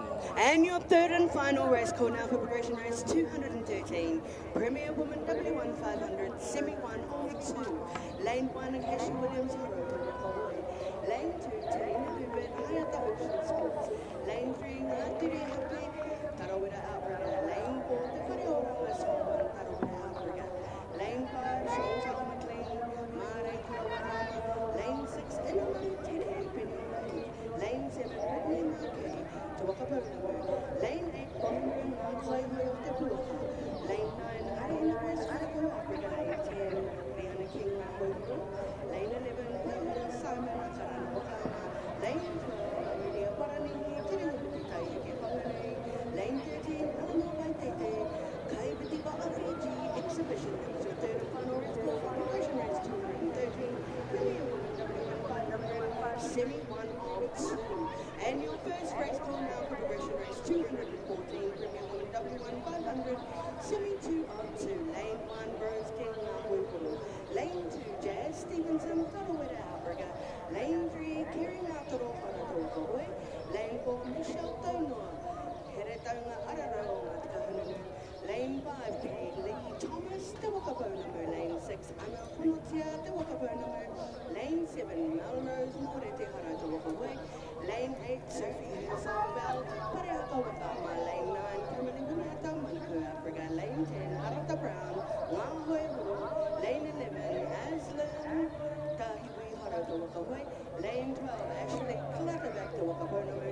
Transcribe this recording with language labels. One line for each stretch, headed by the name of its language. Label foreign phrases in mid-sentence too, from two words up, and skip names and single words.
English: And your 3rd and final race call now for progression race 213, Premier Woman W1 500 semi-1 of 2. Lane 1, Acacia Williams Haroa. Lane 2, Tina Hubert, Hayata Ocean Sports. Lane 3, Ngatiri Happy, Tarawira Africa. Lane 4, Te Whareora Small, Tarawira Africa. Lane 5, Shaw's McLean, Mare Kiawara. Lane 6, Inamari Tene, Penny. Lane 7, Whitney Marquet, Tuakapuna. Lane 8, Bomberin, Maklai Hoyo Te Puaka. Lane 9, Arena Race, Alago Africa. Lane 10, Rihanna King, Mahoyo. Lane 11, Pahura Simon, Karan Wakama. Lane 12, Amelia Parani, Tirihutai, Kepawale. Lane 13, Alamo Waitete, Kai Bitiba Afiji, Exhibition. It was your 3rd and final race call for progression race 213, Premier Woman W1 500, semi-1 of 2. And your first race call now for progression race 214, Premier Woman W1 500, semi-2 of 2. Lane 1, Rose King, Nahuipu. Lane 2, Jazz Stevenson, Tarawera Africa. Lane 3, Kerry Nautaro, Whanatoko. Lane 4, Michelle Tonoa, Heretaunga Araro, Matakahunu. Lane 5, Lee Thomas, Te Wakaponamu. Lane 6, Anna Honotia, Te Wakaponamu. Lane 7, Melrose, Morete Hara, Te Wakaway. Lane 8, Sophie Hensel, Bell, Pareaka Wakama. Lane 9, Kimberly Winata, Manaku Africa. Lane 10, Arata Brown, Wanghoe Wu. Lane 11, Aslan, Tahiwi Hara, Te Wakaway. Lane 12, Ashley Clutterback, Te Wakaponamu.